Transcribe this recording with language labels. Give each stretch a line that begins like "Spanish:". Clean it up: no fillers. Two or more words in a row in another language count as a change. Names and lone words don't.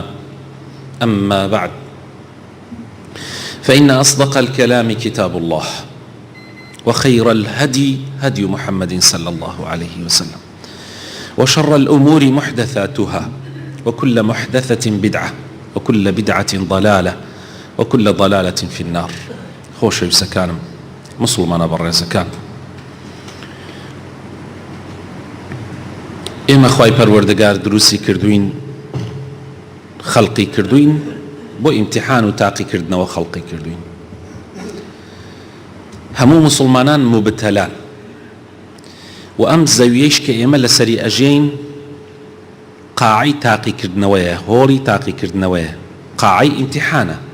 Arabic: أما بعد، فإن أصدق الكلام كتاب الله، وخير الهدي هدي محمد صلى الله عليه وسلم، وشر الأمور محدثاتها، وكل محدثة بدعة، وكل بدعة ضلالة، وكل ضلالة في النار.
Central Kurdish: خوش بسكانم مسلمان بر سكان ئێمە خوای پەروەردگار دروستی کردوین، خەڵقی کردوین بۆ ئیمتیحان و تاقیکردنەوە خەڵقی کردوین. هەموو مسلمانان مبتەلان، و ئەم زەویەیش کە ئێمە لەسەری ئەژین قاعەی تاقیکردنەوەیە، هۆڵی تاقیکردنەوەیە، قاعەی ئیمتیحانە.